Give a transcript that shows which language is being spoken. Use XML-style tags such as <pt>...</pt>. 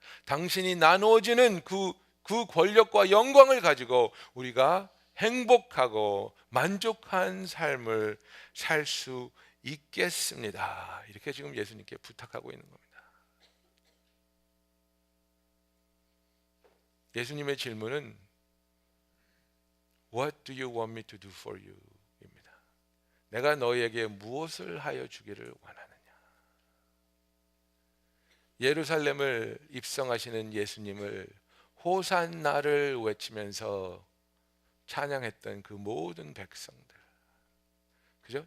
<ko>당신이 나누어지는 그 권력과 영광을 가지고 우리가 행복하고 만족한 삶을 살 수 있겠습니다. 이렇게 지금 예수님께 부탁하고 있는 겁니다. 예수님의 질문은</ko> <en>What do you want me to do for you?</en> <ko>입니다. 내가 너희에게 무엇을 하여 주기를 원하느냐. 예루살렘을 입성하시는 예수님을 호산나를 외치면서 찬양했던 그 모든 백성들, 그죠?</ko>